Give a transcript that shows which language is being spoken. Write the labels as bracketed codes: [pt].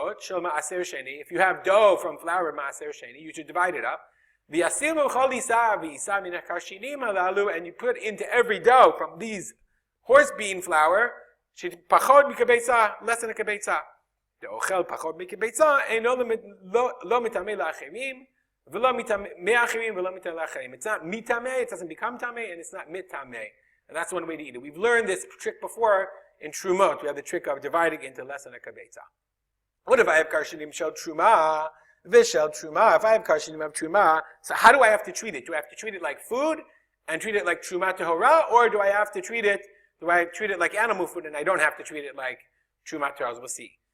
[en] If you have dough from flour of Maaser Sheni, you should divide it up. And you put into every dough from these horse bean flour, less than a kibetza. [he] דאוכל פחות מקבצה, אינו לא מטמא לאחרים, ולא מאחרים ולא מטמא לאחרים. [en] It's not mitameh, it doesn't become tameh, and it's not mitameh. And that's one way to eat it. We've learned this trick before in Trumot. We have the trick of dividing into less than a kibetza. What if I have karshinim shel truma, vishel truma? If I have karshinim of truma, so how do I have to treat it? Do I have to treat it like food and treat it like truma tehora, or do I treat it like animal food and I don't have to treat it like truma tehora? We'll see.